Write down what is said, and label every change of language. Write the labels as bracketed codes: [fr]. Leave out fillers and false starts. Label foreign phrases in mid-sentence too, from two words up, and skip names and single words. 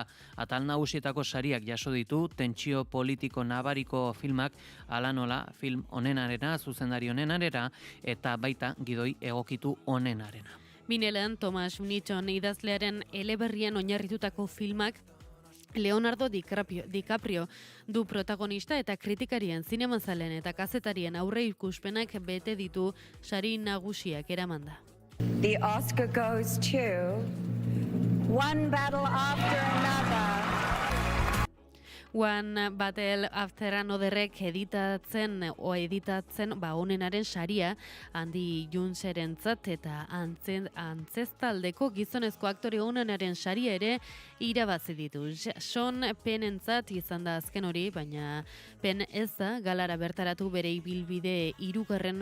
[eu] Atal nagusietako sariak jaso ditu, tentsio politiko nabariko filmak ala nola film onenarena, zuzendari onenarena eta baita gidoi egokitu onenarena. Binelean Thomas Nixon idazlearen eleberrian oinarritutako filmak Leonardo DiCaprio du protagonista eta kritikarien, zinemazalen eta kazetarien aurreikuspenak bete ditu sari nagusiak eramanda. [en] The Oscar goes to one battle after another. [eu] One Battle After Anotherrek editatzen onenaren saria Andy Junserentzat eta antzestaldeko gizonezko aktore onenaren saria ere irabazi ditu. Sean Pennentzat izan da azken hori, baina Penn ez da galara bertaratu bere ibilbide 3.